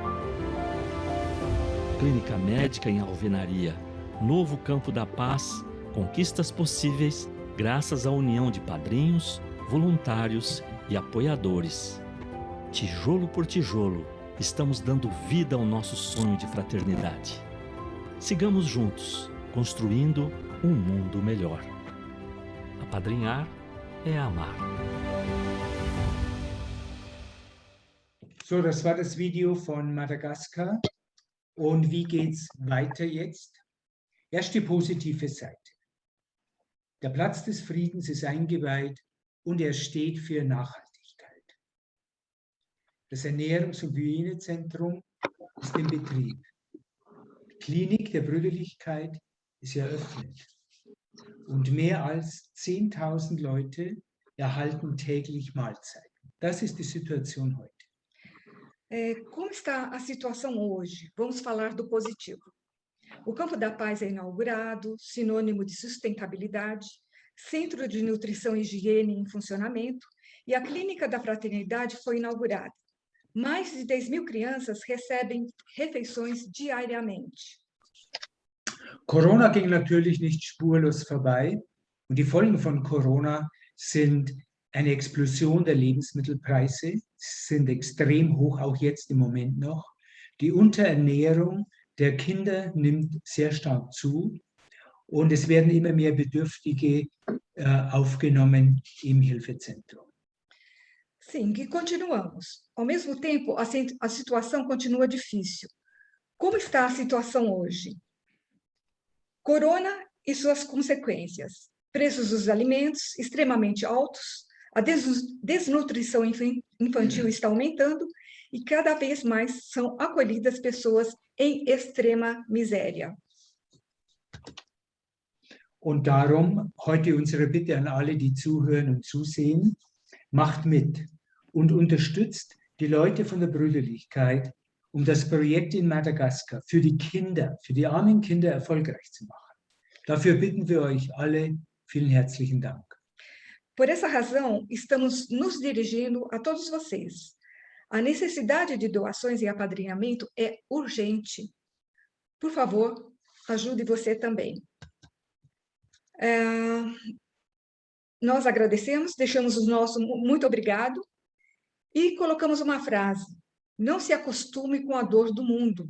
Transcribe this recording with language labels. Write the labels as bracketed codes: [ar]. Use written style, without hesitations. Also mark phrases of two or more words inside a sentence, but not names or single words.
[pt] Clínica médica em alvenaria, novo Campo da Paz, conquistas possíveis graças à união de padrinhos, voluntários e apoiadores. Tijolo por tijolo, estamos dando vida ao nosso sonho de fraternidade. Sigamos juntos, construindo um mundo melhor. Apadrinhar é amar. [de] So, das war das Video von Madagaskar. Und wie geht's weiter jetzt? Erst die positive Seite. Der Platz des Friedens ist eingeweiht und er steht für Nachhaltigkeit. Das Ernährungs- und Hygienezentrum ist in Betrieb. Die Klinik der Brüderlichkeit ist eröffnet. Und mehr als 10.000 Leute erhalten täglich Mahlzeiten. Das ist die Situation heute. [pt] Como está a situação hoje? Vamos falar do positivo. O Campo da Paz é inaugurado, sinônimo de sustentabilidade, centro de nutrição e higiene em funcionamento, e a Clínica da Fraternidade foi inaugurada. Mais de 10.000 crianças recebem refeições diariamente. [de] Corona ging natürlich nicht spurlos vorbei und die Folgen von Corona sind eine Explosion der Lebensmittelpreise, sind extrem hoch, auch jetzt im Moment noch. Die Unterernährung der Kinder nimmt sehr stark zu und es werden immer mehr Bedürftige aufgenommen im Hilfezentrum. [pt] Sim, que continuamos. Ao mesmo tempo, a situação continua difícil. Como está a situação hoje? Corona e suas consequências. Preços dos alimentos extremamente altos, a desnutrição infantil está aumentando e cada vez mais são acolhidas pessoas em extrema miséria. [de] Und darum heute unsere Bitte an alle, die zuhören und zusehen, macht mit und unterstützt die Leute von der Brüderlichkeit, um das Projekt in Madagaskar für die Kinder, für die armen Kinder erfolgreich zu machen. Dafür bitten wir euch alle, vielen herzlichen Dank. [pt] Por essa razão, estamos nos dirigindo a todos vocês. A necessidade de doações e apadrinhamento é urgente. Por favor, ajude você também. Nós agradecemos, deixamos o nosso muito obrigado e colocamos uma frase: não se acostume com a dor do mundo.